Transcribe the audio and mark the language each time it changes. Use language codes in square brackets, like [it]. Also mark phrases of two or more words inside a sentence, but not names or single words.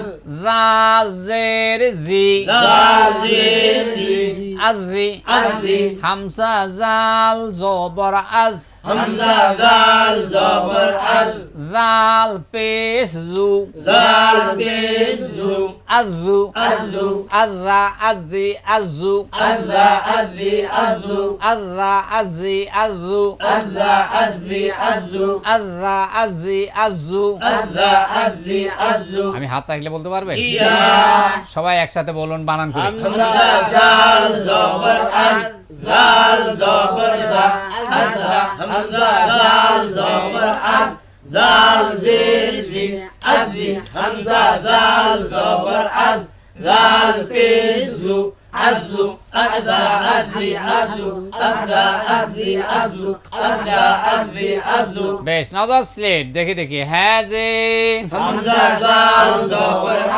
[bn] জাল জের জি, জাল জির জি, আজি, আজি, হামজা জাল জবর আজ, হামজা জাল জবর আজ, জাল পেশ জু, জাল পেশ জু, আজু, আজু, আযা আজি আজু, আযা আজি আজু, আযা আজি আজু, আযা আজি আজু, আযা আজি আজু। আযা আজি আজু। আমি হাত রাখলে বলতে পারবেন? ইয়া। সবাই একসাথে বলুন, বানান করে। হামজা জাল জবর আজ, জাল জবর জা, আযা, হামজা জাল জবর আজ, জাল জির জি, আজি, হামজা জাল জবর আজ, জাল পেশ জু, আজু, আযা আজি আজু, আযা আজি আজু, আযা আজি আজু। বেশ, নজর স্লেট দেখি দেখি। হ্যাঁ যে হামজা জাল জবর